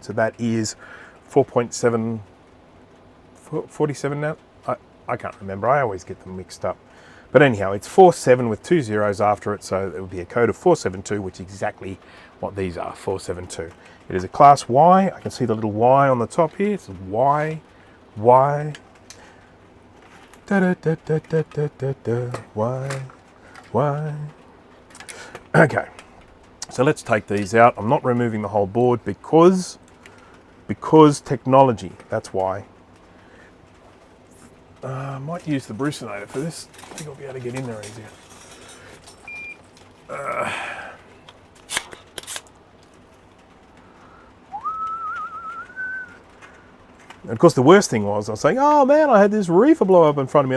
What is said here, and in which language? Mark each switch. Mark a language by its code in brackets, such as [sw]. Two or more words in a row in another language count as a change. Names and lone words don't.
[en] So that is 4.7, 47 now? I can't remember. I always get them mixed up. But anyhow, it's 47 with 2 zeros after it, so it would be a code of 472, which is exactly what these are, 472. It is a class Y. I can see the little Y on the top here. It's Y, Y. Da da da da da da da da. Y, Y. Okay, so let's take these out. I'm not removing the whole board because technology. That's why. I might use the Brucinator for this. I think I'll be able to get in there easier. And of course, the worst thing was I was saying, oh man, I had this reefer blow up in front of me.